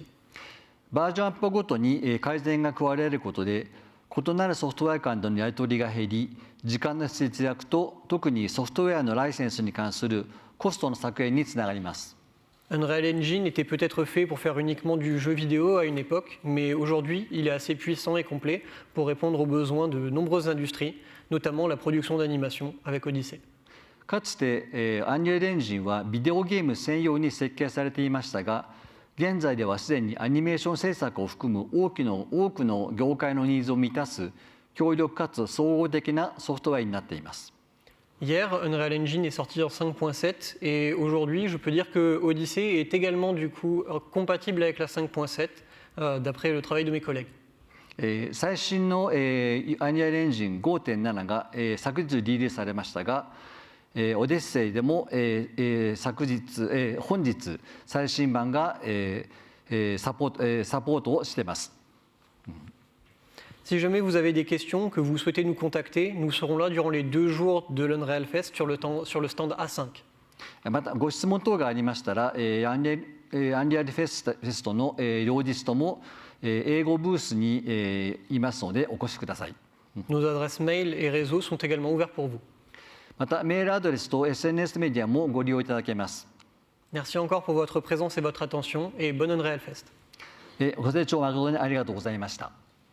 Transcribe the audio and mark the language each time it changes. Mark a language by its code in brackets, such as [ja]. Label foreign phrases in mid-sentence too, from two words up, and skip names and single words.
[ja] バージョンアップごとに改善が加われることで異なるソフトウェア間でのやり取りが減り、時間の節約と特にソフトウェアのライセンスに関するコストの削減につながります。 [fr] Unreal Engine était peut-être fait pour faire uniquement du jeu vidéo à une époque, mais aujourd'hui, il est assez puissant et complet pour répondre aux besoins de nombreuses industries, notamment la production d'animation avec Odyssey. [ja] かつてアンリアルエンジンはビデオゲーム専用に設計されていましたが、現在ではすでにアニメーション制作を含む多くの業界のニーズを満たす強力かつ総合的なソフトウェアになっています。 [fr] Hier, Unreal Engine est sorti en 5.7 et aujourd'hui, je peux dire que Odyssey est également du coup compatible avec la 5.7 d'après le travail de mes collègues. [ja] 最新のアニアルエンジン 5.7 が昨日リリースされましたが、オデッセイでも本日最新版がサポートをしています。 [fr] Si jamais vous avez des questions, que vous souhaitez nous contacter, nous serons là durant les 2 jours de l'Unreal Fest sur le stand A5. [ja] またご質問等がありましたら、アンリアルフェストの両日とも英語ブースにいますのでお越しください。 [fr] Nos adresses mail et réseaux sont également ouverts pour vous. [ja] またメールアドレスと SNS メディアもご利用いただけます。 [fr] Merci encore pour votre présence et votre attention et bonne Unreal Fest. [ja] ご清聴誠にありがとうございました。